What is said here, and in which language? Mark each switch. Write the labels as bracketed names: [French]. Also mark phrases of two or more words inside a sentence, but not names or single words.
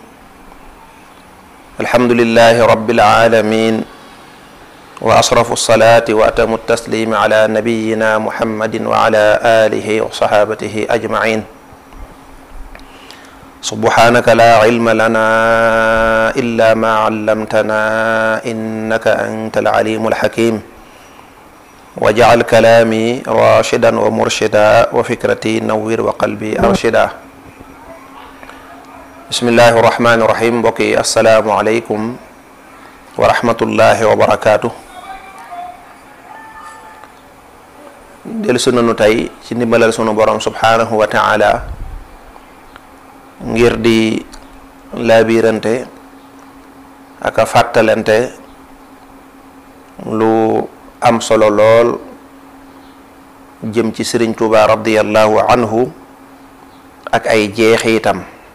[Arabic] الحمد لله رب العالمين وأشرف الصلاة وأتم التسليم على نبينا محمد وعلى آله وصحابته أجمعين. سبحانك لا علم لنا إلا ما علمتنا إنك أنت العليم الحكيم. وجعل كلامي راشدا ومرشدا وفكرتي نوّر وقلبي أرشدا. بسم الله الرحمن الرحيم. [Wolof] mbokk yi [Arabic] السلام عليكم ورحمة الله وبركاته. [Wolof] dellusi nanu tey ci ndimbalal sunu borom [Arabic] سبحانه وتعالى [Wolof] ngir di laabirante ak a fàttalante lu am solo lool jëm ci Sëriñ Tuubaa [Arabic] رضي الله عنه [Wolof] ak ay jeexiitam.